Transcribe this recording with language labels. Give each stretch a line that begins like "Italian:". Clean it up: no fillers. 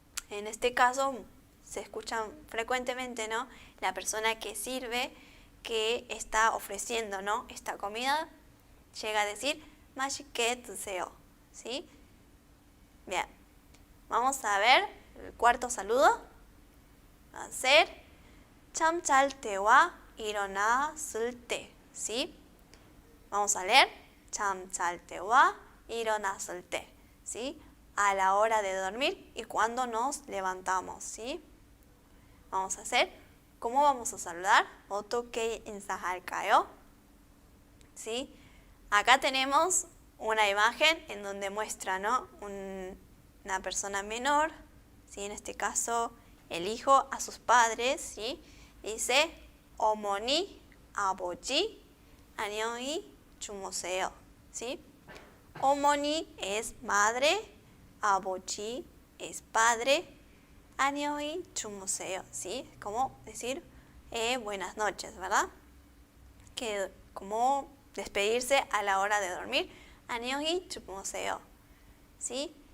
Spanish: En este caso se escucha frecuentemente, ¿no?, la persona que sirve, que está ofreciendo, ¿no?, esta comida, llega a decir
Korean: 맛있게 드세요,
Spanish: ¿sí? Bien, vamos a ver el cuarto saludo. Va a ser
Korean: 참 잘 때와 일어났을 때,
Spanish: ¿sí? Vamos a leer
Korean: 참 잘 때와 일어났을 때,
Spanish: ¿sí? A la hora de dormir y cuando nos levantamos, ¿sí? Vamos a hacer, ¿cómo vamos a saludar?
Korean: 어떻게 인사할까요?
Spanish: ¿Sí? Acá tenemos una imagen en donde muestra, ¿no?, una persona menor, ¿sí?, en este caso el hijo a sus padres, ¿sí? Dice
Korean: 어머니, 아버지, 안녕히 주무세요,
Spanish: ¿sí? 어머니 es madre, 아버지 es padre,
Korean: 안녕히 주무세요,
Spanish: ¿sí? Como decir buenas noches, ¿verdad? Que como despedirse a la hora de dormir,
Korean: 안녕히 주무세요,
Spanish: ¿sí?